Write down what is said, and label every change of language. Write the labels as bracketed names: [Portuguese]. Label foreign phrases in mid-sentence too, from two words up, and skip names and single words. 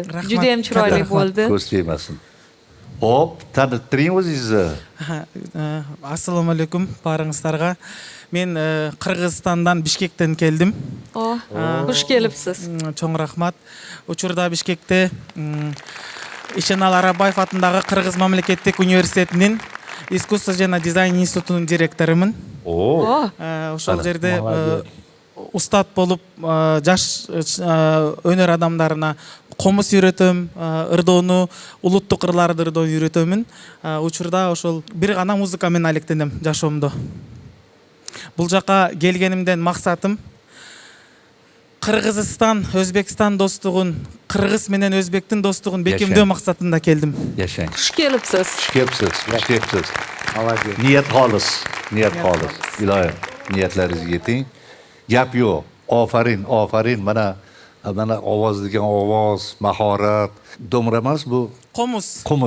[Uzbek] Rahmat. Juda ham chiroyli Rahmat. bo'ldi. Ko'z tegmasin. Hop, tanittiring o'zingizni. Assalomu alaykum baringizlarga. Men Qirg'izistondan Bishkekdan keldim. Xush kelibsiz. [Kyrgyz] Чоң рахмат. Учурда Бишкекда Ишенал Арабаев атындагы Кыргыз мамлекеттик университетинин искусство жана дизайн институтунун директорумун. Ошол жерде устат болуп жаш өнөр адамдарына комуз үйрөтөм, ырдоону, улуттук ырларды ырдоону үйрөтөмүн. Учурда ошол бир гана музыка менен алектенем жашоомдо. Бул жака келгенимден максатым Кыргызстан, Өзбекстан достугун, Кыргыз менен Өзбектин достугун бекемдөө максатында келдим. [Uzbek] Yashang. Xush kelibsiz. Xush kelibsiz. Niyat xolis. Iloyim, niyatlaringizga yeting. Gap yo'q. Ofarin. Mana ovoz degan ovoz, mahorat. Do'mra emas bu. Qumuz.